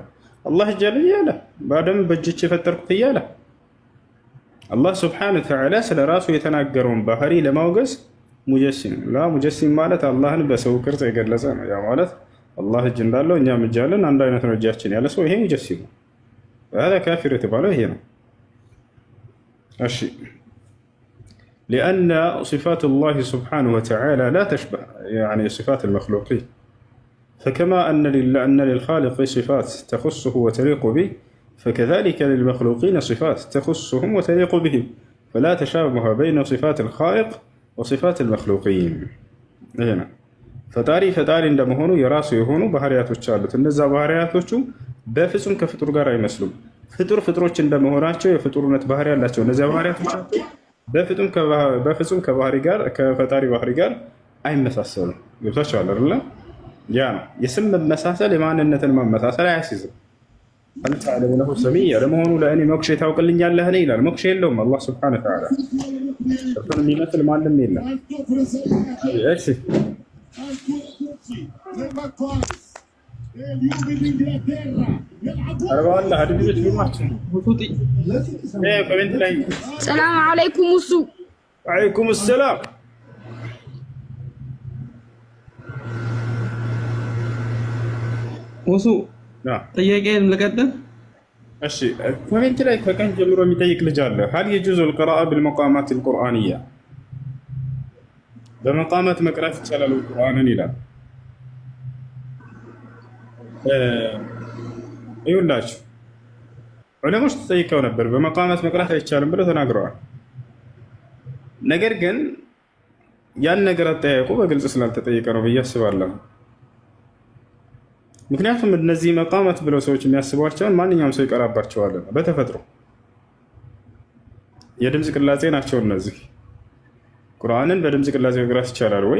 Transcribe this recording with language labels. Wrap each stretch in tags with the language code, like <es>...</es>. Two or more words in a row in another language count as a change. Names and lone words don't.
<am>አላህ እጅ አለኝ እያለ በአደም በእጆቼ የፈጠርኩት እያለ አላህ</am> <ar>سبحانه وتعالى</ar> <am>ስለ ራሱ የተናገረውን ባህሪ ለማውገዝ ሙጀሲም ላ ሙጀሲም ማለት አላህን በሰው ቅርጽ የገለጸ ነው። ያ ማለት አላህ እጅ እንዳለው እኛም እጅ አለን አንድ አይነት ነው እጃችን ያለ ሰው ይሄ ሙጀሲም ነው።</am> <ar>هذا كافر</ar> <am>የተባለው ይሄ ነው። እሺ</am> <ar>لأن صفات الله سبحانه وتعالى لا تشبه يعني صفات المخلوقين، فكما أن للخالق صفات تخصه وتليق به، فكذلك للمخلوقين صفات تخصهم وتليق بهم، فلا تشابه بين صفات الخالق وصفات المخلوقين.</ar> <am>هنا ፈጣሪ እንደመሆኑ የራሱ የሆኑ ባህሪያቶች አሉት። እነዛ ባህሪያቶቹ በፍጹም ከፍጡር ጋር አይመስሉም። ፍጡሮች እንደመሆናቸው የፍጡርነት ባህሪ ያላቸው እነዚያ ባህሪያቶች በፍጹም ከባህሪ ጋር ከፈጣሪ ባህሪ ጋር አይመሳሰሉም። ገብታችኋል አይደል? ያ ነው የስም መመሳሰል የማንነትን መመሳሰል አያስይዝም። አንተ ዓለም ነው ሰሚያ ለመሆኑ ለእኔ ሞክሼ ታውቅልኛለህ ይላል። ሞክሼ የለውም አላህ</am> <ar>سبحانه وتعالى</ar> <am>እሱን የሚመስል ማንም የለም። እሺ</am> <ar>السلام عليكم وسو. وعليكم السلام.</ar> <am>ወሱ ጥያቄን ልቀጥል። እሺ ኮሜንት ላይ ከቀን ጀምሮ የሚጠይቅ ልጅ አለ።</am> <ar>هل يجوز القراءة بالمقامات القرآنية</ar> <am>በመቃመት መቅራት ይቻላል ቁርአንን ይላል። ይኸውላችሁ ዑለሞች ተጠይቀው ነበር በመቃመት መቅራት አይቻልም ብለው ተናግረዋል። ነገር ግን ያን ነገር አጠያየቁ በግልጽ ስላልተጠየቀ ነው ብዬ አስባለሁ። ምክንያቱም እነዚህ መቃመት ብለው ሰዎች የሚያስቧቸውን ማንኛውም ሰው ይቀራባቸዋል በተፈጥሮ የድምፅ ቅላጼ ናቸው እነዚህ። ቁርአንን በድምፅ ቅላጼ መቅራት ይቻላል ወይ?</am>